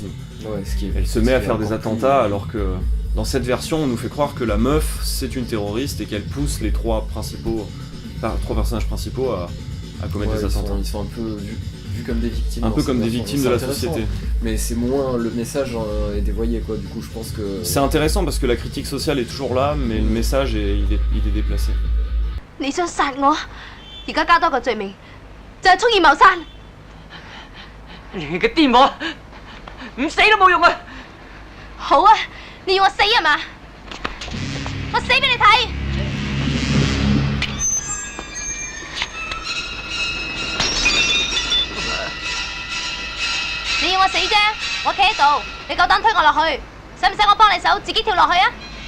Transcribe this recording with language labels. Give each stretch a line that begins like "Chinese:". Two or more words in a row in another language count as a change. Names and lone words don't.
French: Elle se met à faire des attentats, alors que dans cette version on nous fait croire que la meuf c'est une terroriste et qu'elle pousse les trois personnages principaux à commettre des attentats. Ils sont un peu vus comme des victimes. Un peu comme des victimes de la société. Mais c'est moins, le message est dévoyé quoi, du coup je pense que... C'est intéressant parce que la critique sociale est toujours là, mais le message il est déplacé.
Cantonese: 你想殺我，而家加多個罪名，就係蓄意謀殺。你個癲婆，唔死都冇用啊！好啊，你要我死係嘛？我死俾你睇。你要我死啫，我企喺度，你夠膽推我落去，使唔使我幫你手自己跳落去啊？